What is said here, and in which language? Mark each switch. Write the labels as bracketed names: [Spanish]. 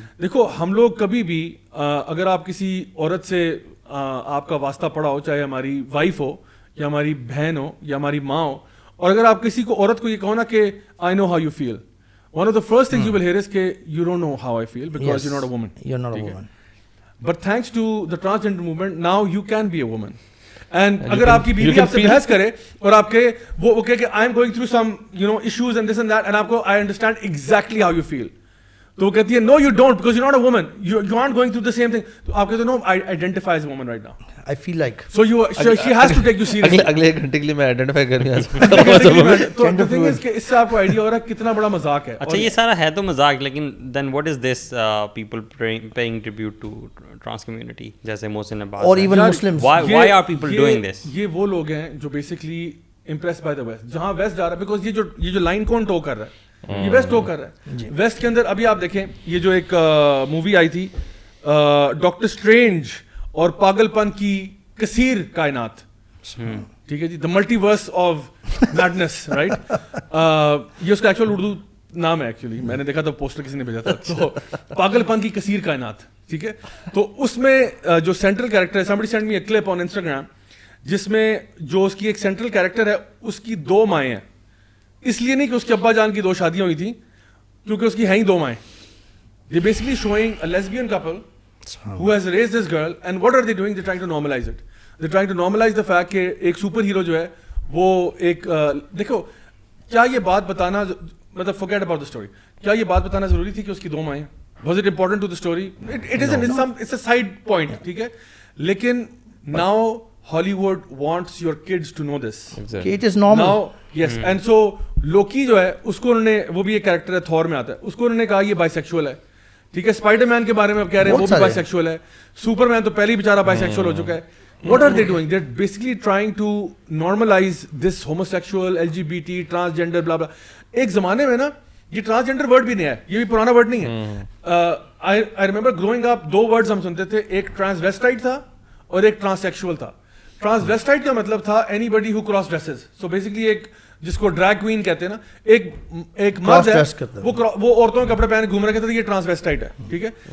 [Urdu] دیکھو ہم لوگ کبھی بھی اگر آپ کسی عورت سے آپ کا واسطہ پڑا ہو, چاہے ہماری وائف ہو یا ہماری بہن ہو یا ہماری ماں ہو, اور اگر آپ کسی کو عورت کو یہ کہو نا کہ [English] I know how you feel, one of the first things you will hear is [Urdu] کہ [English] you don't know how I feel because you're not a woman. You're not a woman. But thanks to the transgender movement, now you can be a woman. And [Urdu] اگر آپ کی بیوی آپ سے بحث کرے اور آپ کے وہ کہے کہ [English] I am going through some issues and this and that, and [Urdu] آپ کو [English] I understand exactly how you feel, [Urdu] تو وہ کہتی ہے [English] no you don't because you're not a woman, you aren't going through the same thing. [Urdu] تو آپ کہتے ہو [English] no I identify as a woman right now. I feel like So she has to take you seriously. [Urdu] اگلے ایک گھنٹے کے لیے میں identify کرنے تو [English] the thing is [Urdu] کہ اس سے آپ کو آئیڈیا ہو رہا ہے کتنا بڑا مذاق ہے. اچھا یہ سارا ہے تو مذاق, لیکن [English] then what is this people paying tribute to trans community, [Urdu] جیسے محسن نے بات, اور even Muslims, [English] why are people doing this? [Urdu] یہ وہ لوگ ہیں جو [English] basically impress by the west, [Urdu] جہاں ویسٹ جا رہا ہے, بیکاز یہ جو لائن کون ٹو کر رہا ہے, یہ ویسٹ ٹو کر رہا ہے. ویسٹ کے اندر ابھی آپ دیکھیں یہ جو ایک مووی آئی تھی ڈاکٹر اسٹرینج اور پاگل پن کی کثیر کائنات, ٹھیک ہے جی, the multi verse of madness, right, یہ اس کا ایکچوئل اردو نام ہے ایکچولی, میں نے دیکھا تھا پوسٹر کسی نے بھیجا تھا, تو پاگل پن کی کثیر کائنات, ٹھیک ہے. تو اس میں جو سینٹرل کیریکٹر ہے, [English] somebody sent me a clip on Instagram, [Urdu] جس میں جو اس کی ایک سینٹرل کیریکٹر ہے اس کی 2 مائیں ہیں, اس لیے نہیں کہ اس کے ابا جان کی 2 شادیاں ہوئی تھیں, کیونکہ اس کی ہیں ہی 2 مائیں. [English] They're basically showing a lesbian couple who has raised this girl, and what are they doing? They're trying to normalize it. They're trying to normalize the fact [Urdu] کہ ایک سپر ہیرو جو ہے وہ ایک, دیکھو کیا یہ بات بتانا, مطلب [English] forget about the story, [Urdu] کیا یہ بات بتانا ضروری تھی کہ اس کی 2 مائیں؟ [English] Was it important to the story? It isn't. It's a side point, [Urdu] ٹھیک ہے, لیکن [English] now Hollywood wants your kids to know this. it is normal Now, yes, and so [Urdu] لوکی جو ہے اس کو انہوں نے, وہ بھی ایک کیریکٹر ہے, تھور میں آتا ہے, اس کو انہوں نے کہا یہ بائی سیکشول ہے, ٹھیک ہے. اسپائڈر مین کے بارے میں اب کہہ رہے ہیں وہ بھی بائی سیکشول ہے, سپر مین تو پہلے ہی بیچارہ بائی سیکشول ہو چکا ہے. [English] What are they doing? They're basically trying to normalize this homosexual, LGBT, transgender, blah blah. [Urdu] ایک زمانے میں نا یہ ٹرانسجینڈر ورڈ بھی نہیں ہے, یہ بھی پرانا ورڈ نہیں ہے. [English] I remember growing up 2 words [Urdu] ہم سنتے تھے, ایک ٹرانسویسٹائٹ تھا اور ایک ٹرانسیکشول تھا. ٹرانسویسٹائٹ کا مطلب تھا [English] anybody who cross dresses, [Urdu] سو بیسکلی ایک جس کو ڈریگ کوئین کہتے ہیں نا, ایک مرد ہے وہ عورتوں کے کپڑے پہن کے گھوم رہا, کہتے تھے یہ ٹرانسویسٹائٹ ہے, ٹھیک ہے.